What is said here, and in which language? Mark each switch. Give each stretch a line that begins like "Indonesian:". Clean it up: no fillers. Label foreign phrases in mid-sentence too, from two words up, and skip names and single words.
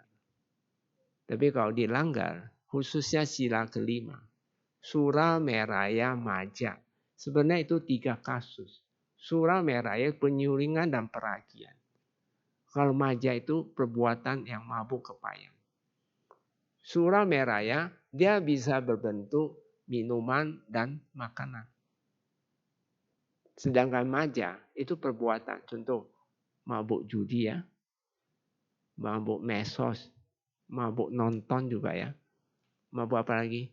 Indonesian: Tapi kalau dilanggar, khususnya sila kelima,
Pali: Sura Meraya Maja.
Indonesian: Sebenarnya itu 3 kasus.
Pali: Sura Meraya
Indonesian: penyulingan dan peragian. Kalau Maja itu perbuatan yang mabuk kepayang.
Pali: Sura Meraya
Indonesian: dia bisa berbentuk minuman dan makanan. Sedangkan Maja itu perbuatan. Contoh mabuk judi ya. Mabuk mesos. Mabuk nonton juga ya. Mabuk apa lagi?